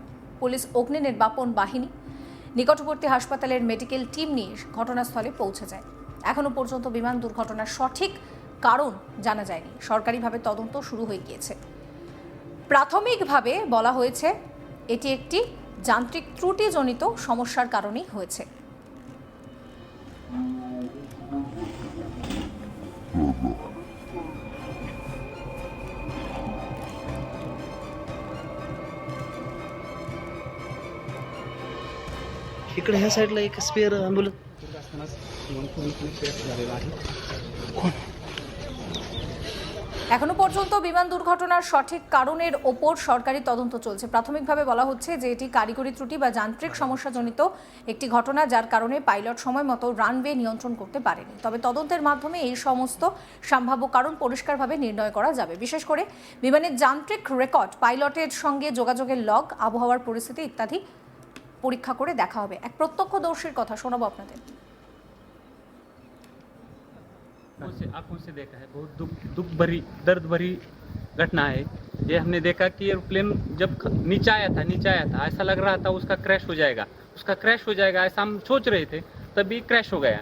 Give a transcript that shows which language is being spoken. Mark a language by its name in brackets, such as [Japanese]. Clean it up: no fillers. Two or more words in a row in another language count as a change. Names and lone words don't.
[Bangla] পুলিশ অগ্নি নির্বাপন বাহিনী নিকটবর্তী হাসপাতালের মেডিকেল টিম নিয়ে ঘটনাস্থলে পৌঁছে যায়। এখনো পর্যন্ত বিমান দুর্ঘটনার সঠিক কারণ জানা যায়নি। সরকারিভাবে তদন্ত শুরু হয়ে গিয়েছে। প্রাথমিকভাবে বলা হয়েছে এটি একটি যান্ত্রিক ত্রুটিজনিত সমস্যার কারণেই হয়েছে। [Marathi] इकडे ह्या साईडला एक [English] spare ambulance [Bangla] এখনো পর্যন্ত বিমান দুর্ঘটনার সঠিক কারণের ওপর সরকারি তদন্ত চলছে। প্রাথমিকভাবে বলা হচ্ছে যে এটি কারিগরি ত্রুটি বা যান্ত্রিক সমস্যাজনিত একটি ঘটনা, যার কারণে পাইলট সময় মতো রানওয়ে নিয়ন্ত্রণ করতে পারেনি। তবে তদন্তের মাধ্যমে এই সমস্ত সম্ভাব্য কারণ পরিষ্কারভাবে নির্ণয় করা যাবে। বিশেষ করে বিমানের যান্ত্রিক রেকর্ড, পাইলটের সঙ্গে যোগাযোগের লগ, আবহাওয়ার পরিস্থিতি ইত্যাদি পরীক্ষা করে দেখা হবে। এক প্রত্যক্ষদর্শীর কথা শোনাবো আপনাদের। [Hindi] आंखों से देखा है, बहुत दुख भरी दर्द भरी घटना है ये। हमने देखा कि एयरप्लेन जब नीचे आया था ऐसा लग रहा था उसका क्रैश हो जाएगा ऐसा हम सोच रहे थे, तभी क्रैश हो गया।